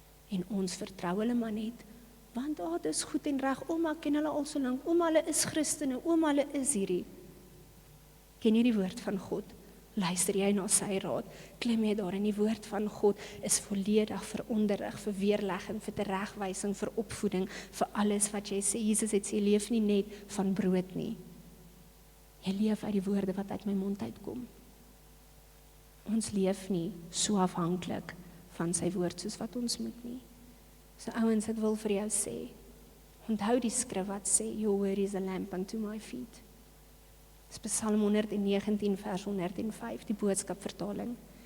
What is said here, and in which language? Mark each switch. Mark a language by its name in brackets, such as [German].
[Afrikaans] En ons vertrou hulle maar net, want dit is goed en reg, ouma ken hulle al so lank, ouma hulle is Christene, ouma hulle is hierdie. Ken jy die woord van God? Luister jy na sy raad? Klim jy daar in die woord van God is volledig vir onderrig, vir weerlegging, vir teregwysing, vir opvoeding, vir alles wat jy sê. Jesus het sê, leef nie net van brood nie. Jy leef uit die woorde wat uit my mond uitkom. Ons leef nie so afhanklik van sy woord soos wat ons moet nie. So ouens, ek wil vir jou sê, onthou die skrif wat sê, [English] your word is a lamp unto my feet. [Afrikaans] Psalm 119 vers 105, die boodskapvertaling.